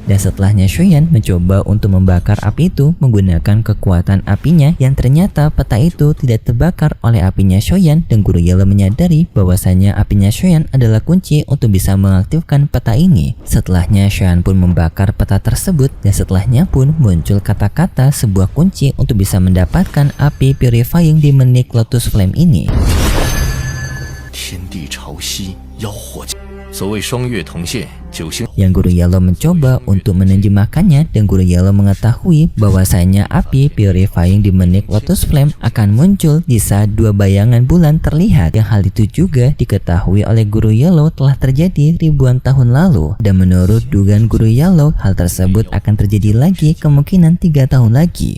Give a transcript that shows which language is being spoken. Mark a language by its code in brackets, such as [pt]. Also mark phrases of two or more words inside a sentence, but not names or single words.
[id] Dan setelahnya Shoyan mencoba untuk membakar api itu menggunakan kekuatan apinya, yang ternyata peta itu tidak terbakar oleh apinya Shoyan, dan guru Yellow menyadari bahwasanya apinya Shoyan adalah kunci untuk bisa mengaktifkan peta ini. Setelahnya Shoyan pun membakar peta tersebut, dan setelahnya pun muncul kata-kata sebuah kunci untuk bisa mendapatkan api purifying di Menik Lotus Flame ini. [zh] 天地潮汐，妖火。所谓双月同现，九星。 [id] Yang guru Yellow mencoba untuk menerjemahkannya, dan guru Yellow mengetahui bahwasanya api purifying di Menik Lotus Flame akan muncul di saat dua bayangan bulan terlihat. Yang hal itu juga diketahui oleh guru Yellow telah terjadi ribuan tahun lalu, dan menurut dugaan guru Yellow, hal tersebut akan terjadi lagi kemungkinan 3 tahun lagi.